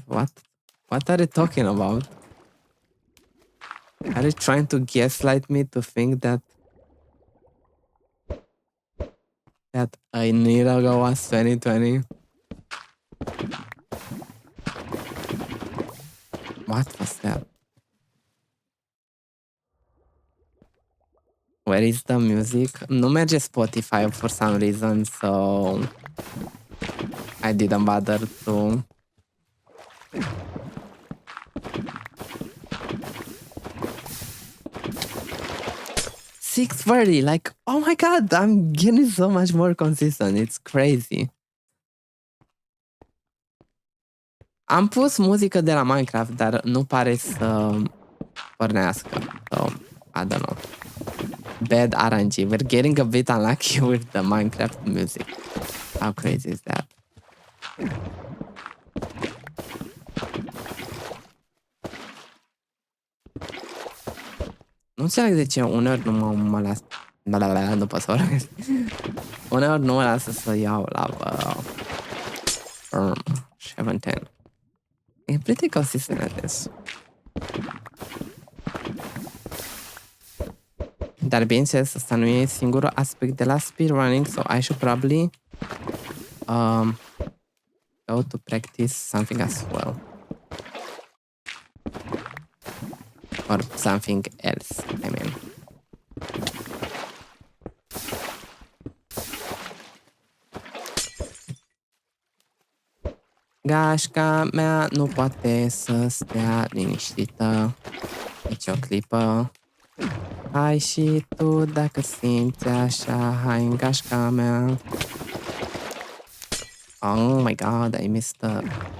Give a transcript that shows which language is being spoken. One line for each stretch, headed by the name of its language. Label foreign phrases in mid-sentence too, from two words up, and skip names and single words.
English: What are you talking about? Are you trying to gaslight me to think that a year ago was 2020? What was that? Where is the music?
Romanian: Nu merge
English: Spotify for some reason, so I didn't bother to. $630, like, oh my god, I'm getting so much more consistent. It's crazy.
Romanian: Am pus muzică de la Minecraft, dar nu pare să pornească.
English: So, I don't know. Bad RNG. We're getting a bit unlucky with the Minecraft music. How crazy is that?
Romanian: Nu înțeleg de ce uneori nu mă las. Nu pot să vorbesc. Uneori nu mă lasă să iau la 710.
English: E pretty consistent at this.
Romanian: Dar bineînțeles, asta nu e singurul aspect de la speedrunning,
English: so I should probably go to practice something as well. Or something else, I mean.
Romanian: Gașca mea nu poate să stea liniștită nici o clipă. Hai și tu dacă simți așa, hai în gașca mea.
English: Oh my god, I missed up.